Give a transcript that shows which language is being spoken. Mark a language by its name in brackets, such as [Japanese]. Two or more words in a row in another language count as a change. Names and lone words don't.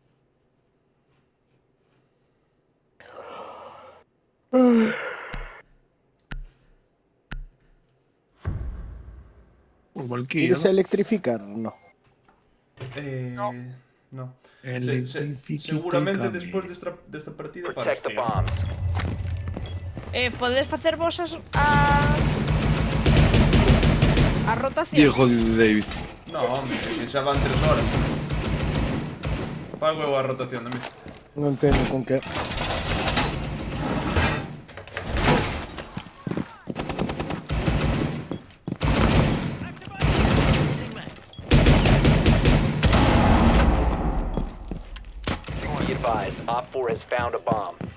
[Galician] O Valkyria, Ides a electrificar? No. No. Electrifica Seguramente [Spanish] el [Galician] despois [Spanish] cable. [Galician] desta partida para [English] Protect the [Galician] stream. [English] bombs. [Galician] Podes facer vos a rotación. [Spanish] Hijo de David. [Galician] No, hombre, que xa van 3 horas. Pago eu a rotación, dame. Non entendo con que. [English] Be advised, Op 4 has found a bomb.